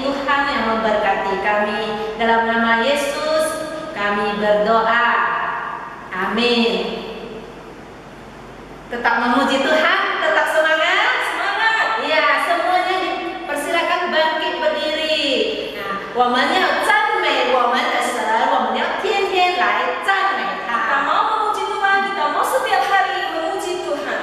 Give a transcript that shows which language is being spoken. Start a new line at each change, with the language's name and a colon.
Indonesian: Tuhan yang memberkati kami. Dalam nama Yesus kami berdoa. Amin. Tetap memuji Tuhan, tetap semangat. Semangat. Ya, semuanya dipersilakan bangkit berdiri.
Chinese: Nah, 我们要赞美我们的神，我们要天天来赞美他。
Indonesian: Kita mau memuji Tuhan, kita mau setiap hari memuji Tuhan.